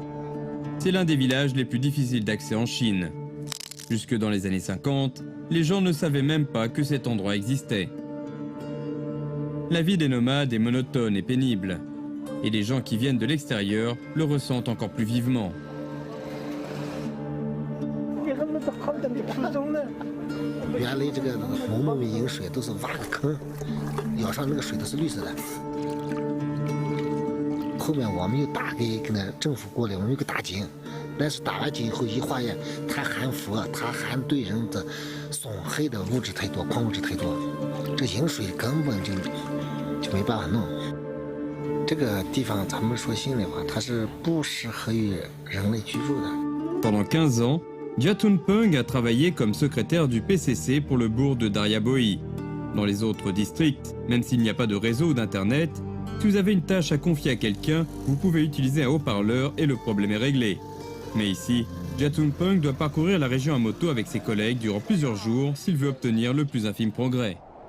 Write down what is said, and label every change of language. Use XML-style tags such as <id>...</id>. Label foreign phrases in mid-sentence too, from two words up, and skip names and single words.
<fr>C'est l'un des villages les plus difficiles d'accès en Chine. Jusque dans les années 50, les gens ne savaient même pas que cet endroit existait. La vie des nomades est monotone et pénible, et les gens qui viennent de l'extérieur le ressentent encore plus vivement.</fr> <zh>原来这个蒙蒙的饮水都是挖个坑，舀上那个水都是绿色的。后面我们又打给那个政府过来，我们有个大井，但是打完井以后一化验，它含氟，它含对人的损害的物质太多，矿物质太多，这饮水根本就没办法弄。这个地方咱们说心里话，它是不适合于人类居住的。</zh> <fr>Pendant 15 ans, Jatunpeng a travaillé comme secrétaire du PCC pour le bourg de Daryaboi. Dans les autres districts, même s'il n'y a pas de réseau ou d'internet, si vous avez une tâche à confier à quelqu'un, vous pouvez utiliser un haut-parleur et le problème est réglé. Mais ici, Jatunpeng doit parcourir la région à moto avec ses collègues durant plusieurs jours s'il veut obtenir le plus infime progrès.</fr>